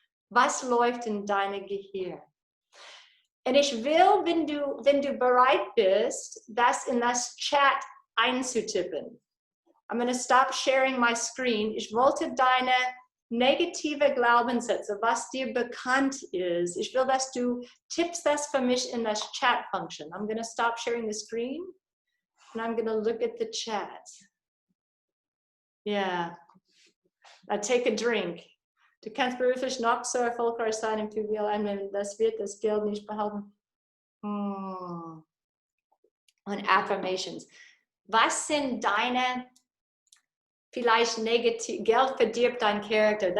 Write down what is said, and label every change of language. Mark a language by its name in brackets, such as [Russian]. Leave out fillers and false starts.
[German] Was läuft in deinem Gehirn? Und ich will, wenn du bereit bist, das in das Chat einzutippen. [English] I'm going to stop sharing my screen. [German] Ich wollte deine negative Glaubenssätze, was dir bekannt ist. Ich will, dass du tippst das für mich in das Chat-Function. [English] I'm going to stop sharing the screen and I'm going to look at the chat. Yeah. Now take a drink. [German] Du kannst beruflich noch so erfolgreich sein im PRODUKT, das wird das Geld nicht behalten. Und Affirmations. Was sind deine vielleicht negativ, Geld verdirbt dein Charakter.